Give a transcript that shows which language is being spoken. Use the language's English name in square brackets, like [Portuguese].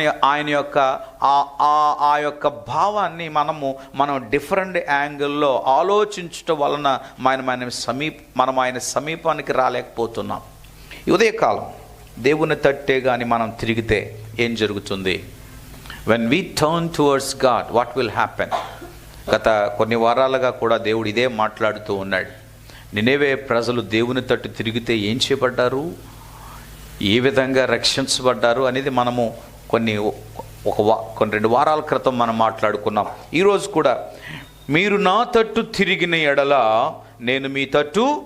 [Telugu] ఆయన యొక్క ఆ యొక్క భావాన్ని మనం డిఫరెంట్ యాంగిల్లో ఆలోచించటం వలన మనం ఆయన సమీపానికి రాలేకపోతున్నాం. ఉదయకాలం దేవుని తట్టే కానీ మనం తిరిగితే ఏం జరుగుతుంది? [English] when we turn towards God, what will happen? [Telugu] గత కొన్ని వారాలుగా కూడా దేవుడు ఇదే మాట్లాడుతూ ఉన్నాడు. నినెవే ప్రజలు దేవుని తట్టు తిరిగితే ఏం చేయబడ్డారు, ఏ విధంగా రక్షించబడ్డారు అనేది మనము కొన్ని 2 వారాల క్రితం మనం మాట్లాడుకున్నాం. ఈరోజు కూడా మీరు నా తట్టు తిరిగిన ఎడల నేను మీ తట్టు